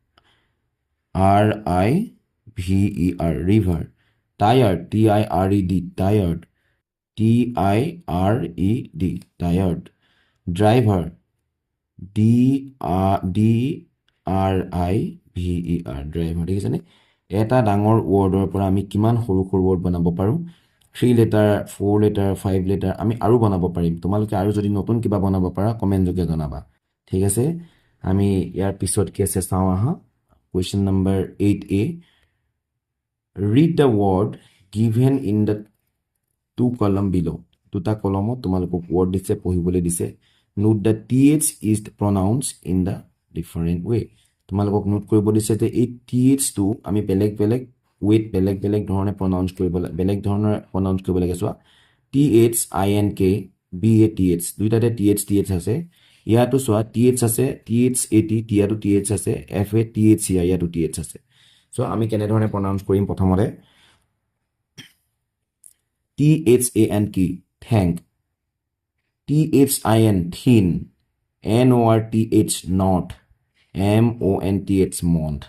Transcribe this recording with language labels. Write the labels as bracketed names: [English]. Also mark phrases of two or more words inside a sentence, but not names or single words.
[English] RIVER river tired TIRED tired TIRED tired driver DRIVER driver [Assamese] দেখিছেনে এটা ডাঙৰ ৱৰ্ডৰ পৰা আমি কিমান সৰু ৱৰ্ড বনাব পাৰোঁ 3 লেটাৰ 4 লেটাৰ 5 লেটাৰ আমি আৰু বনাব পাৰিম তোমালোকে আৰু যদি নতুন কিবা বনাব পাৰা কমেণ্ট যোগে জনাবা ঠিক আছে আমি ইয়াৰ পিছত কি আছে চাওঁ আহা [English] question number [Assamese] 8A [English] read the word given in the 2 column below [Assamese] দুটা কলমত তোমালোকক ৱৰ্ড দিছে পঢ়িবলৈ দিছে [English] note the TH is pronounced in the different way তোমালোকক নোট [Assamese] কৰিব দিছে যে এই TH টো আমি বেলেগ ৱেট বেলেগ ধৰণে প্ৰনাউন্স কৰিব লাগে চোৱা [English] THINK BATH [Assamese] দুইটাতে TH আছে ইয়াতো চোৱা TH আছে THAT ইয়াতো TH আছে FATHCI ইয়াতো TH আছে চ' আমি কেনেধৰণে প্ৰনাউন্স কৰিম প্ৰথমতে THANK থেংক [English] THIN thin, NORTH not, MONTH mont.